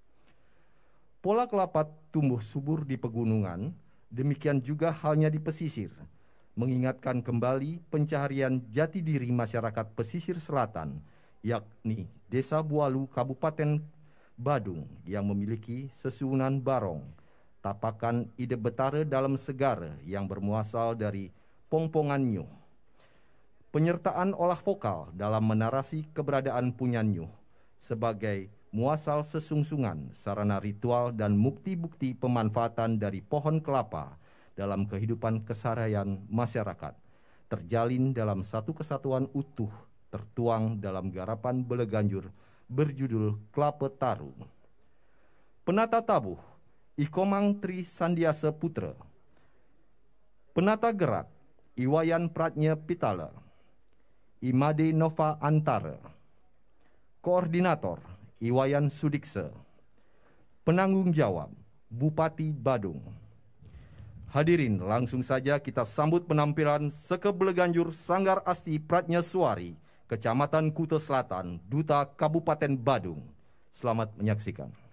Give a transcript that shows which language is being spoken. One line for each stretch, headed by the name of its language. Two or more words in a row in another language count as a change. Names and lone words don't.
Indonesian: Pola kelapa tumbuh subur di pegunungan, demikian juga halnya di pesisir, mengingatkan kembali pencaharian jati diri masyarakat pesisir selatan, yakni Desa Bualu, Kabupaten Badung, yang memiliki sesuunan barong,
Balinese: tapakan ide betara
Indonesian: dalam segara yang bermuasal dari
Balinese: pongpongan nyuh.
Indonesian: Penyertaan olah vokal dalam menarasi keberadaan
Balinese: punya nyuh
Indonesian: sebagai muasal sesungsungan, sarana ritual, dan bukti-bukti pemanfaatan dari pohon kelapa dalam kehidupan keseharian masyarakat, terjalin dalam satu kesatuan utuh, tertuang dalam garapan Beleganjur berjudul Klape Taru. Penata tabuh, Ikomang Tri Sandiasa Putra. Penata gerak, Iwayan Pratnya Pitala. Imade Nova Antara. Koordinator, Iwayan Sudikse. Penanggung jawab, Bupati Badung. Hadirin, langsung saja kita sambut penampilan Seke Beleganjur Sanggar Asti Pratnya Suari, Kecamatan Kuta Selatan, Duta Kabupaten Badung. Selamat menyaksikan.